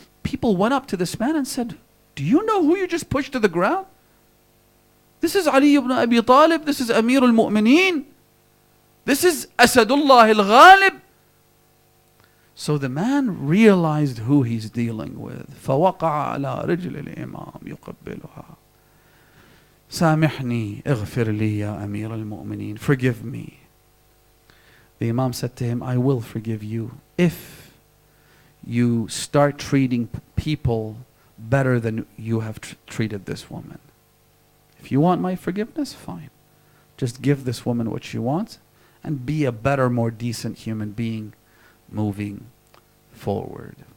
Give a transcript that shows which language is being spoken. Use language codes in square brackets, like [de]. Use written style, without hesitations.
[en] People went up to this man and said, do you know who you just pushed to the ground? This is Ali ibn Abi Talib. This is Amir al-Mu'mineen. This is Asadullah al-Ghalib. So the man realized who he's dealing with. [ar] فوقع على رجل الإمام يقبلها. سامحني اغفر لي يا أمير المؤمنين. [en] Forgive me. The Imam said to him, I will forgive you if you start treating people better than you have treated this woman. If you want my forgiveness, fine. Just give this woman what she wants and be a better, more decent human being moving forward.